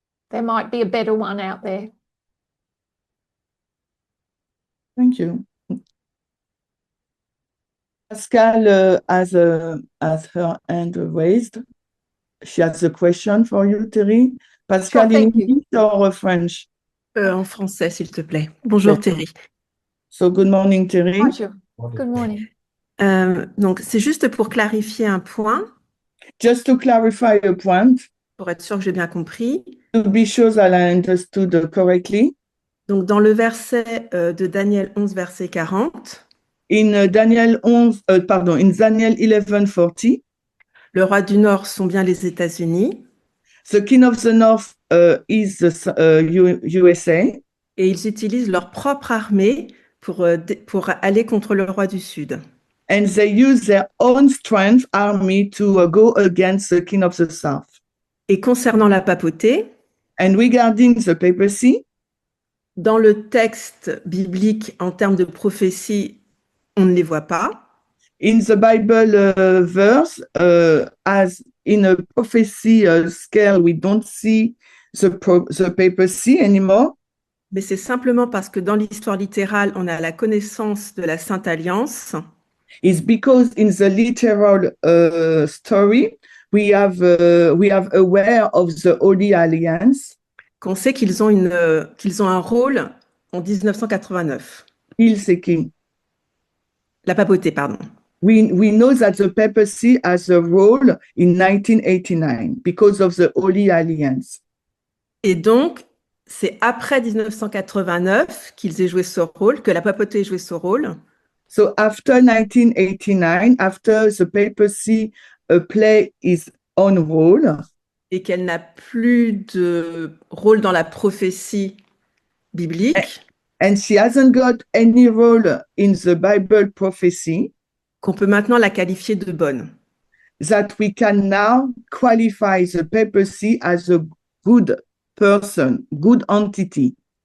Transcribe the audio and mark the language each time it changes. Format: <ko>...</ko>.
<en>There might be a better one out there. Thank you. Pascal has her hand raised. She has a question for you, Terrie. Pascal, Sure, in thank you. English or French?</en> <fr>En français, s'il te plaît. Bonjour Terrie.</fr> <en>So good morning, Terrie.</en> <fr>Bonjour.</fr> <en>Good morning.</en> <fr>Donc, c'est juste pour clarifier un point.</fr> <en>Just to clarify a point,</en> <fr>pour être sûr que j'ai bien compris.</fr> <en>to be sure that I understood correctly,</en> <fr>Donc, dans le verset de Daniel 11, verset 40,</fr> <en>in Daniel 11:40,</en> <fr>le roi du Nord sont bien les États-Unis</fr> <en>the king of the north is the USA,</en> <fr>et ils utilisent leur propre armée pour aller contre le roi du Sud.</fr> <en>and they use their own strength army to go against the king of the south.</en> <fr>Et concernant la papauté,</fr> <en>And regarding the papacy,</en> <fr>dans le texte biblique en termes de prophétie, on ne les voit pas.</fr> <en>in the Bible verse, as in a prophecy scale, we don't see the papacy anymore.</en> <fr>Mais c'est simplement parce que dans l'histoire littérale, on a la connaissance de la Sainte Alliance</fr> <en>It's because in the literal story, we have aware of the Holy Alliance.</en> <fr>qu'on sait qu'ils ont un rôle en 1989.</fr> <en>King.</en> <fr>La papauté, pardon.</fr> <en>We know that the papacy has a role in 1989 because of the Holy Alliance.</en> <fr>Et donc, c'est après 1989 qu'ils aient joué ce rôle, que la papauté ait joué ce rôle.</fr> <en>So after 1989, after the papacy play its own role,</en> <fr>Et qu'elle n'a plus de rôle dans la prophétie biblique,</fr> <en>and she hasn't got any role in the Bible prophecy,</en> <fr>qu'on peut maintenant la qualifier de bonne.</fr> <en>that we can now qualify the papacy as a good person, good entity.</en>